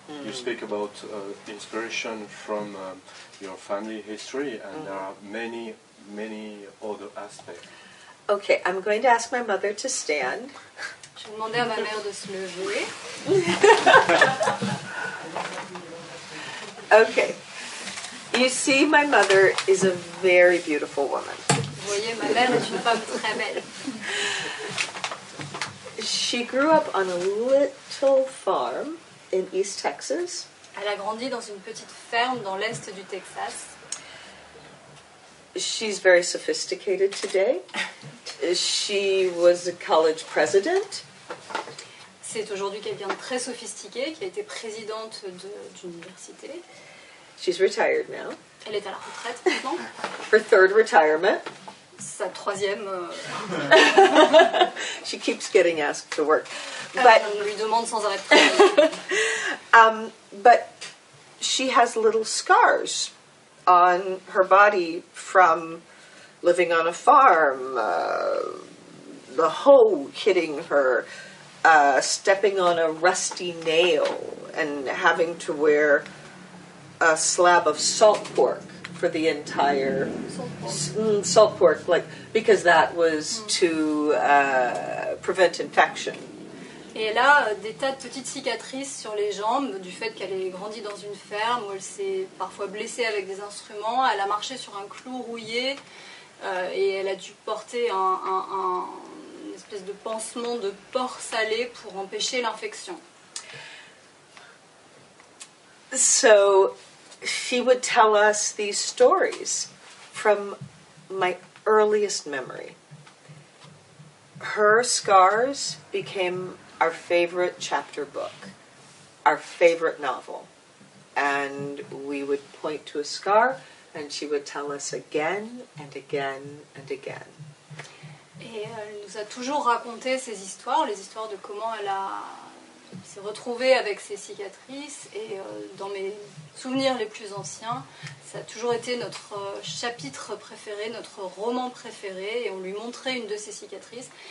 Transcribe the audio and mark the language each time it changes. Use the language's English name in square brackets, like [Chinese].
[English] You speak about inspiration from your family history, and there are many other aspects. Okay, I'm going to ask my mother to stand. [French] Je vais demander à ma mère de se lever. [English] Okay. You see, my mother is a very beautiful woman. [French] Vous voyez, ma mère est une femme très belle. [English] She grew up on a little farm in East Texas. [French] Elle a grandi dans une petite ferme dans l'est du Texas. [English] She's very sophisticated today. She was a college president. [French] C'est aujourd'hui quelqu'un de très sophistiqué qui a été présidente d'université. [English] She's retired now. [French] Elle est à la retraite maintenant. [English] Her third retirement. [French] Sa troisième. [English] She keeps getting asked to work. [French] On lui demande sans arrêt de travailler. [English] But she has little scars on her body from living on a farm, the hoe hitting her, stepping on a rusty nail, and having to wear a slab of salt pork for the entire salt pork, like because that was to prevent infection. [French] Et elle a des tas de petites cicatrices sur les jambes du fait qu'elle ait grandi dans une ferme où elle s'est parfois blessée avec des instruments. Elle a marché sur un clou rouillé et elle a dû porter une espèce de pansement de porc salé pour empêcher l'infection. [English] So she would tell us these stories from my earliest memory. Her scars became our favorite chapter book, our favorite novel. And we would point to a scar and she would tell us again and again and again. [French] Et elle nous a toujours raconté ces histoires, les histoires de comment elle s'est retrouvée avec ses cicatrices. Et dans mes souvenirs les plus anciens, ça a toujours été notre chapitre préféré, notre roman préféré. Et on lui montrait une de ses cicatrices.